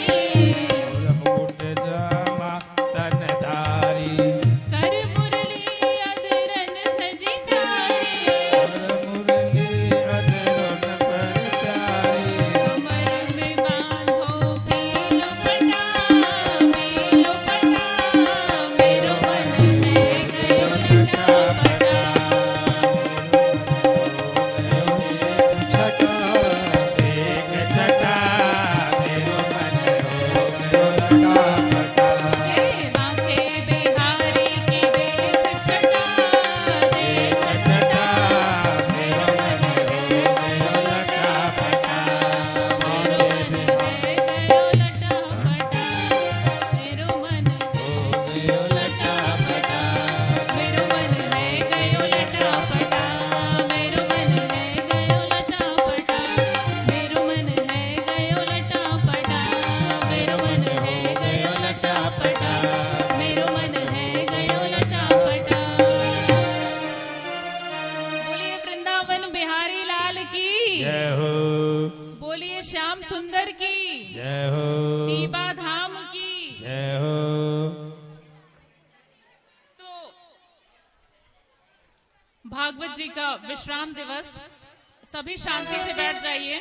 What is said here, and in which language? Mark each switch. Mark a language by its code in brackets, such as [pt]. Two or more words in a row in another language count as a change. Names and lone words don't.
[bra] मोर मुकुट श्यामा तन धारी, कर मुरली अधरन सजी प्यारी, मुरली अधरों पर प्यारी, कमर में बांधो पीलो पटा, मेरो मन है गयो लटापटा, छटा एक छटा मेरो मन हो गयो लटापटा, हे बांके बिहारी की देख छटा, देख छटा, मेरो मन हो गयो लटापटा, मेरो मन है गयो लटापटा, मेरो मन हो गयो लटापटा, मेरो मन है गयो लटापटा, मेरो मन है गयो लटापटा, मेरो मन है गयो लटापटा, मेरो मन है गयो लटापटा, मेरो मन है गयो लटापटा। [hi] बोलिए वृंदावन बिहारी लाल की, जय हो, बोलिए श्याम सुंदर की, जय हो, दीबा धाम की। जय हो। तो भागवत जी का विश्राम दिवस, सभी शांति से बैठ जाइए।